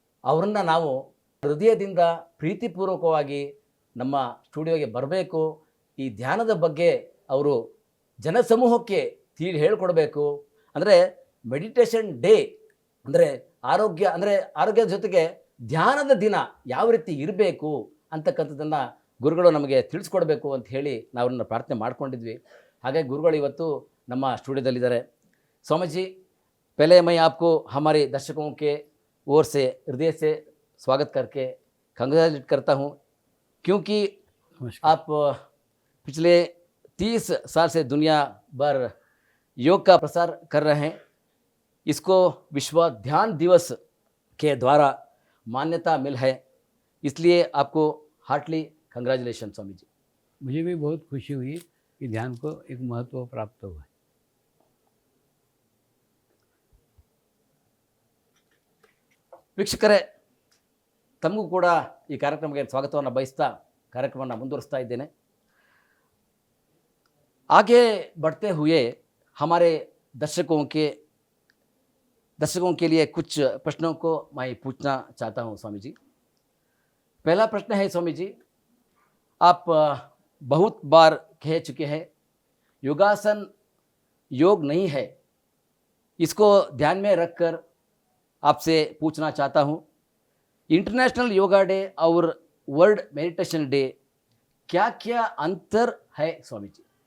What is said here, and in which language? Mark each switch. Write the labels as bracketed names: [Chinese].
[Kannada] ಅವರನ್ನು ನಾವು ಹೃದಯದಿಂದ ಪ್ರೀತಿಪೂರ್ವಕವಾಗಿ ನಮ್ಮ ಸ್ಟುಡಿಯೋಗೆ ಬರಬೇಕು, ಈ ಧ್ಯಾನದ ಬಗ್ಗೆ ಅವರು ಜನಸಮೂಹಕ್ಕೆ ಹೇಳ್ಕೊಡ್ಬೇಕು. ಅಂದರೆ ಮೆಡಿಟೇಷನ್ ಡೇ ಅಂದರೆ ಆರೋಗ್ಯದ ಜೊತೆಗೆ ಧ್ಯಾನದ ದಿನ ಯಾವ ರೀತಿ ಇರಬೇಕು ಅಂತಕ್ಕಂಥದ್ದನ್ನು ಗುರುಗಳು ನಮಗೆ ತಿಳಿಸ್ಕೊಡ್ಬೇಕು ಅಂತ ಹೇಳಿ ನಾವು ಅವ್ರನ್ನ ಪ್ರಾರ್ಥನೆ ಮಾಡ್ಕೊಂಡಿದ್ವಿ. ಹಾಗಾಗಿ ಗುರುಗಳು ಇವತ್ತು ನಮ್ಮ ಸ್ಟುಡಿಯೋದಲ್ಲಿದ್ದಾರೆ. [Hindi] स्वामी पहले मैं आपको हमारे दर्शकों के ओर से हृदय से स्वागत करके कंग्रेचुलेट करता हूँ, क्योंकि आप पिछले 30 साल से दुनिया भर योग का प्रसार कर रहे हैं. इसको विश्व ध्यान दिवस के द्वारा मान्यता मिल है, इसलिए आपको [English] heartly congratulation [Hindi] स्वामी जी. मुझे भी बहुत खुशी हुई कि ध्यान को एक महत्व प्राप्त हुआ है. [Kannada] ವೀಕ್ಷಕರೇ, ತಮಗೂ ಕೂಡ ಈ ಕಾರ್ಯಕ್ರಮಕ್ಕೆ ಸ್ವಾಗತವನ್ನು ಬಯಸ್ತಾ ಕಾರ್ಯಕ್ರಮವನ್ನು ಮುಂದುವರಿಸ್ತಾ ಇದ್ದೇನೆ. [Hindi] आगे बढ़ते हुए हमारे दर्शकों के लिए कुछ प्रश्नों को मैं पूछना चाहता हूं स्वामी जी. पहला प्रश्न है स्वामी जी, आप बहुत बार कह चुके हैं योगासन योग नहीं है, इसको ध्यान में रखकर आपसे पूछना चाहता हूं, इंटरनेशनल योगा डे और वर्ल्ड मेडिटेशन डे क्या क्या अंतर है स्वामी जी?